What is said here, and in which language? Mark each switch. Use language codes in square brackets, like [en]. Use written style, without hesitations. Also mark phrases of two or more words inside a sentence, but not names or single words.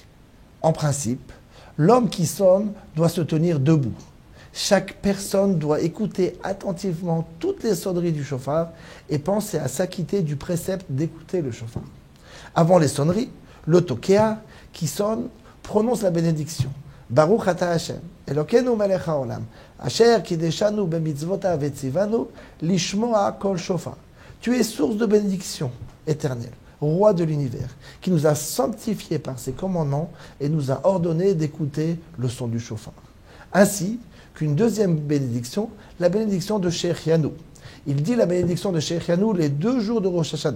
[fr] En principe, l'homme qui sonne doit se tenir debout. Chaque personne doit écouter attentivement toutes les sonneries du shofar et penser à s'acquitter du précepte d'écouter le shofar. Avant les sonneries, le tokea qui sonne prononce la bénédiction. [he] ברוך אתה ה', אלוקינו מלך העולם, אשר קדשנו במצוותיו וצוונו, לשמוע קול שופר. [fr] Tu es source de bénédiction éternelle, roi de l'univers, qui nous a sanctifiés par ses commandements et nous a ordonné d'écouter le son du shofar. Ainsi qu'une deuxième bénédiction, la bénédiction de Shechianu. Il dit la bénédiction de Shechianu les 2 jours de Rosh Hashanah.